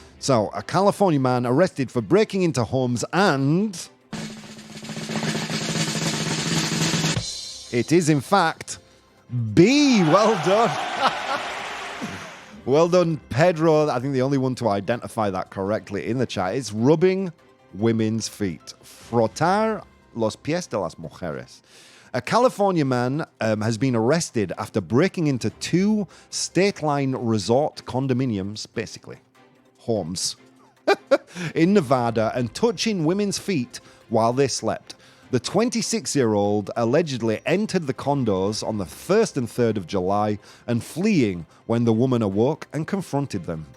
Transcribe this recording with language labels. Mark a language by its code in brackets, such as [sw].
[en] So, a California man arrested for breaking into homes and... It is, in fact, B. Well done. Well done, Pedro. I think the only one to identify that correctly in the chat. It's rubbing women's feet. [es] Frotar los pies de las mujeres. [en] A California man has been arrested after breaking into 2 state line resort condominiums, basically homes, in Nevada and touching women's feet while they slept. The 26-year-old allegedly entered the condos on the 1st and 3rd of July and fleeing when the woman awoke and confronted them.